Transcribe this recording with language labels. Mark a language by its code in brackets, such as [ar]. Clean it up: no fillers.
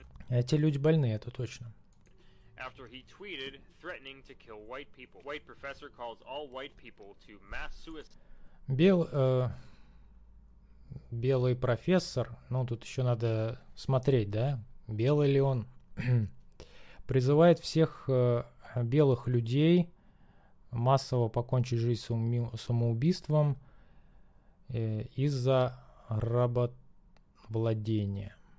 [ru] Эти люди больны, это точно. [en] After he tweeted, threatening to kill white people. White professor calls all white people to mass suicide. [ru] Белый профессор, ну тут еще надо смотреть, да, белый ли он, призывает всех белых людей массово покончить жизнь самоубийством из-за рабовладения.